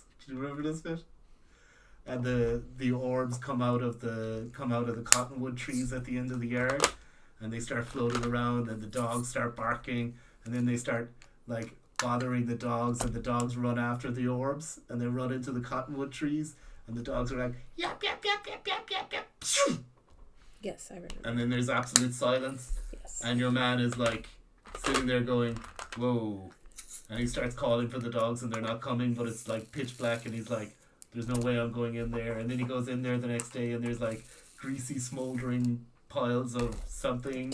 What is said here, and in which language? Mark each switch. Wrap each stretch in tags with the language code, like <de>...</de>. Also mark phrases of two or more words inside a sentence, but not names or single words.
<en>Do you remember this bit? And the orbs come out of the cottonwood trees at the end of the yard, and they start floating around, and the dogs start barking, and then they start like bothering the dogs, and the dogs run after the orbs, and they run into the cottonwood trees, and the dogs are like yap yap yap yap yap yap yap, pshoo! Yes, I remember. And then there's absolute silence, Yes. and your man is like sitting there going, whoa, and he starts calling for the dogs, and they're not coming, but it's like pitch black, and he's like, there's no way I'm going in there. And then he goes in there the next day, and there's like greasy smoldering piles of something.</en>